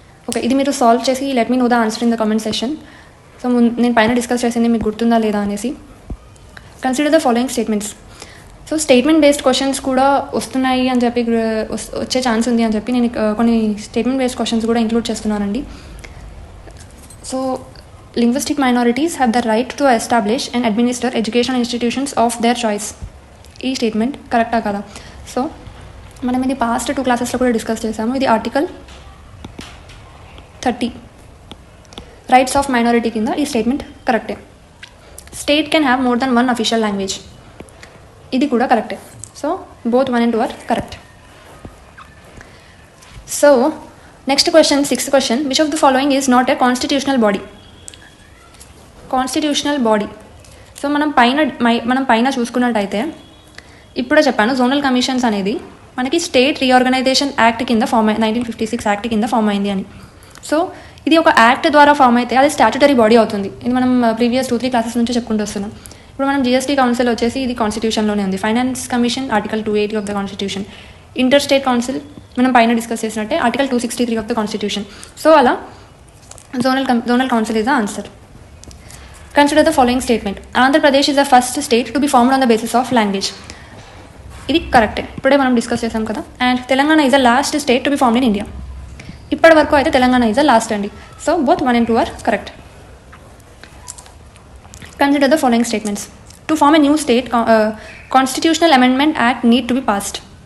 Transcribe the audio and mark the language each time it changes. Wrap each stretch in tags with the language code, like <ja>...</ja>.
<te>Okay, ఇది మీరు solve చేసి</te> <en>Let me know the answer in the comment session.</en> <te>So నేను పైన డిస్కస్ చేసింది మీకు గుర్తుందా లేదా అనేసి.</te> <en>Consider the following statements.</en> <te>So statement based questions కూడా వస్తున్నాయి అని చెప్పి, వచ్చే ఛాన్స్ ఉంది అని చెప్పి నేను కొన్ని స్టేట్మెంట్ బేస్డ్ క్వశ్చన్స్ కూడా ఇంక్లూడ్ చేస్తున్నానండి.</te> <en>So linguistic minorities have the right to establish and administer educational institutions of their choice.</en> <te>ఈ స్టేట్మెంట్ కరెక్టా కదా? సో మనం ఇది పాస్ట్ 2 క్లాసెస్లో కూడా డిస్కస్ చేసాము. ఇది ఆర్టికల్ 30 రైట్స్ ఆఫ్ మైనారిటీ కింద ఈ స్టేట్మెంట్ కరెక్టే.</te> <en>state can have more then 1 official language,</en> <te>ఇది కూడా కరెక్టే.</te> <en>So both 1 and 2 are correct. So next question, 6th question: which of the following is not a constitutional body? Constitutional body.</en> <te>So మనం పైన చూసుకున్నట్టయితే ఇప్పుడే చెప్పాను, జోనల్ కమిషన్స్ అనేది మనకి స్టేట్ రీఆర్గనైజేషన్ యాక్ట్ కింద 1956 యాక్ట్ కింద ఫామ్ అయింది అని. సో ఇది ఒక యాక్ట్ ద్వారా ఫామ్ అయితే అది స్టాట్యుటరీ బాడీ అవుతుంది. ఇది మనం ప్రీవియస్ 2-3 క్లాసెస్ నుంచి చెప్పుకుంటూ వస్తున్నాం. ఇప్పుడు మనం జిఎస్టీ కౌన్సిల్ వచ్చేసి ఇది కాన్స్టిట్యూషన్లోనే ఉంది.</te> <en>Finance commission article 280 of the constitution. Inter state council</en> <te>మనం పైన డిస్కస్ చేసినట్టే</te> <en>Article 263 of the constitution. So అలా zonal council is the answer. Consider the following statement. Andhra Pradesh is the first state to be formed on the basis of language.</en> <te>ఇది కరెక్టే, ఇప్పుడే మనం discuss చేసాం కదా.</te> <en>And Telangana is the last state to be formed in India.</en> <te>ఇప్పటి వరకు అయితే</te> <en>Telangana is the last అండి. So both 1 and 2 are correct. Consider the following statements. To form a new state, Constitutional Amendment Act need to be passed.</en>